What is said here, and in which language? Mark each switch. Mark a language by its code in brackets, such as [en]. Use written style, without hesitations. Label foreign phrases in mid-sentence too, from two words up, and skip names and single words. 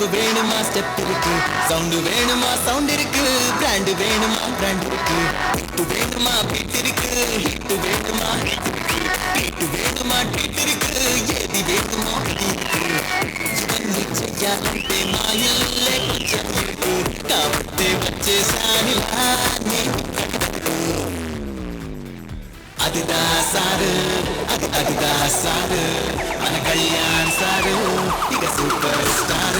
[ta] வேணுமா ஸ்டெப் இருக்கு, சவுண்ட் வேணுமா சவுண்ட் இருக்கு, பிராண்ட் வேணுமா பிராண்ட் இருக்கு, ஹிட் வேணுமா பீட் இருக்கு, ஹிட் வேணுமா ஹிட் இருக்கு, ஹிட் வேணுமா ஹிட் இருக்கு, ஏதி வேணுமா இது இருக்கு, [te] ఇవన్నీ చెయ్యాలంటే మా ఇల్లే కొంచెం ఇருக்கு, కాబట్టి వచ్చేసానిలా నీకు అదిదా సారు, అదిదా సారు, మన కళ్యాణ్ సారు ఇక సూపర్ స్టార్.